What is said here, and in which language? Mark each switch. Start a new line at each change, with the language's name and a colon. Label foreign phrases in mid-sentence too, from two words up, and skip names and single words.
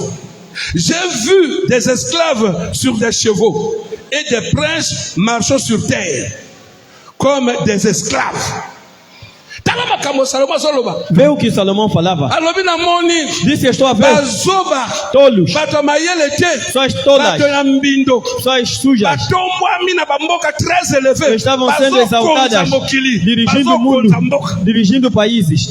French: J'ai vu des esclaves sur des chevaux et des princes marchant sur terre comme des esclaves.
Portuguese: Vê o que Salomão falava. Disse: Estou a ver tolos, pessoas tolas, pessoas sujas, estavam sendo exaltadas, dirigindo o mundo, dirigindo países.